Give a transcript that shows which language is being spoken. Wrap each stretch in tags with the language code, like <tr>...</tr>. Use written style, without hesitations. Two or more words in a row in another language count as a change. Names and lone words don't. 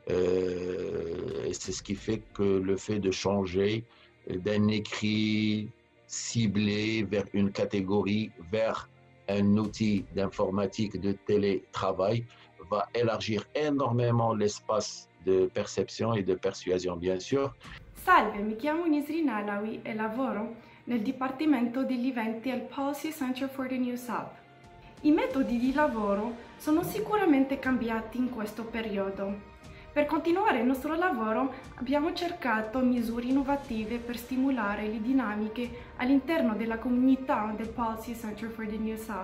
<fr>Et c'est ce qui fait que le fait de changer d'un écrit ciblé vers une catégorie, vers un outil d'informatique de télétravail va élargir énormément l'espace de perception et de persuasion, bien sûr.</fr> <it>Salve, mi chiamo Nisrin Alawi e lavoro nel Dipartimento degli Eventi al Policy Center for the New South. I metodi di lavoro sono sicuramente cambiati in questo periodo. Per continuare il nostro lavoro abbiamo cercato misure innovative per stimolare le dinamiche all'interno della comunità del Policy Center for the New South.</it>